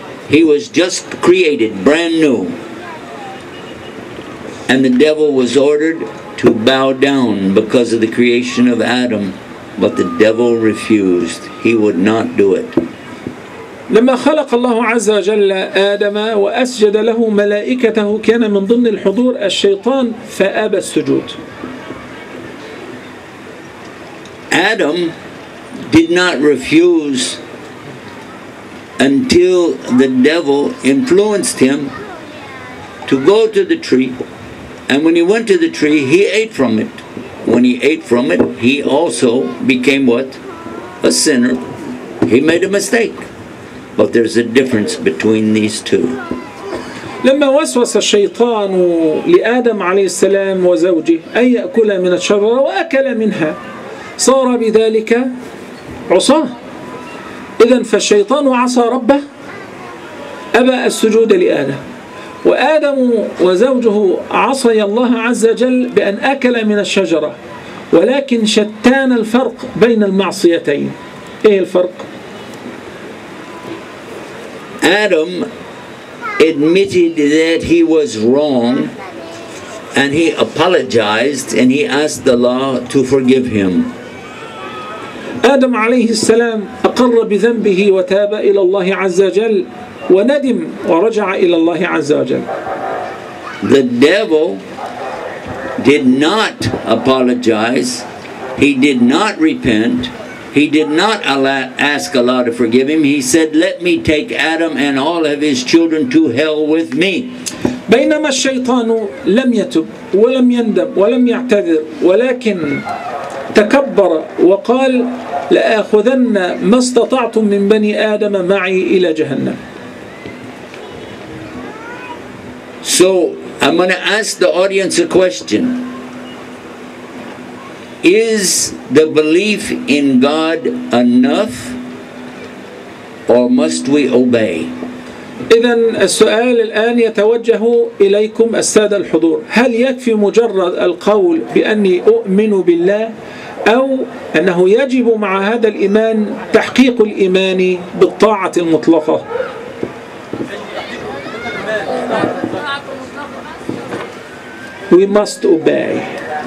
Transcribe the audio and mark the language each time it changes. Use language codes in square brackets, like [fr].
[en] He was just created, brand new. And the devil was ordered to bow down because of the creation of Adam. But the devil refused. He would not do it. [ar] لما خلق الله عز وجل آدم وأسجد له ملائكته كان من ضمن الحضور الشيطان فأبى السجود. [en] Adam did not refuse until the devil influenced him to go to the tree, and when he went to the tree he ate from it. When he ate from it he also became what? A sinner. He made a mistake. But there's a difference between these two. [ar] لما وسوس الشيطان لآدم عليه السلام وزوجه أن يأكل من الشجرة وأكل منها صار بذلك عصاه. إذن فالشيطان عصى ربه، أبى السجود لآدم، وآدم وزوجه عصي الله عز وجل بأن أكل من الشجرة، ولكن شتان الفرق بين المعصيتين. إيه الفرق؟ [en] Adam admitted that he was wrong and he apologized and he asked Allah to forgive him. [ar] آدم عليه السلام أقر بذنبه وتاب إلى الله عز وجل وندم ورجع إلى الله عز وجل. [en] The devil did not apologize. He did not repent. He did not ask Allah to forgive him. He said, let me take Adam and all of his children to hell with me. [ar] بينما الشيطان لم يتب ولم يندم ولم يعتذر، ولكن تكبر وقال لآخذن ما استطعتم من بني آدم معي إلى جهنم. [en] So I'm going to ask the audience a question. Is the belief in God enough, or must we obey? [ar] إذن السؤال الآن يتوجه إليكم السادة الحضور، هل يكفي مجرد القول بأني أؤمن بالله، أو أنه يجب مع هذا الإيمان تحقيق الإيمان بالطاعة المطلقة؟ [en] We must obey.